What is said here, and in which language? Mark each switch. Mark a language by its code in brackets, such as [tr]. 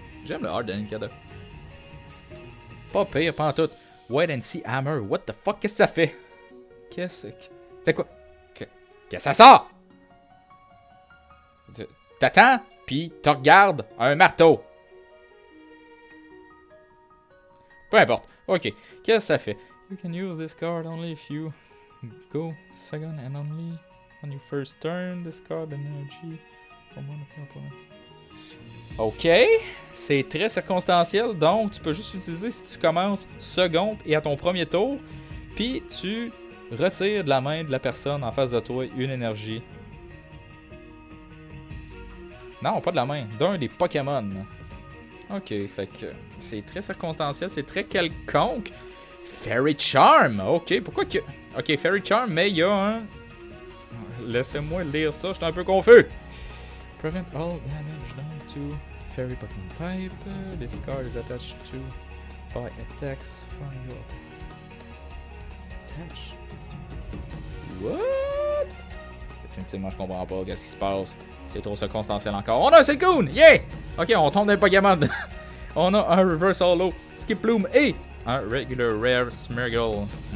[fr] J'aime le hard de Nincada. Pas pire, pas en tout. Wait and See Hammer. [en] What the fuck, [fr] qu'est-ce que ça fait? Qu'est-ce que. C'est quoi? Qu'est-ce que ça sort? T'attends, puis tu regardes un marteau. Peu importe. Ok. Qu'est-ce que ça fait? [en] You can use this card only if you go second and only on your first turn. Discard an energy from one of your opponents. Ok. [fr] C'est très circonstanciel. Donc, tu peux juste utiliser si tu commences second et à ton premier tour. Puis, tu retires de la main de la personne en face de toi une énergie. Non, pas de la main. D'un des Pokémon. Ok, fait que c'est très circonstanciel, c'est très quelconque. Fairy Charm, ok, pourquoi que... Ok, Fairy Charm, mais il y a un... Laissez-moi lire ça, je suis un peu confus. [en] Prevent all damage done to Fairy Pokémon type. This card is attached to by attacks from your... Attach? What? [fr] Définitivement, je comprends pas qu'est-ce qui se passe. C'est trop circonstanciel encore. On a un Silcoon! Yeah! Ok, on tombe dans les Pokémon. On a un Reverse Holo, Skip Bloom et Un [en] regular rare Smeargle.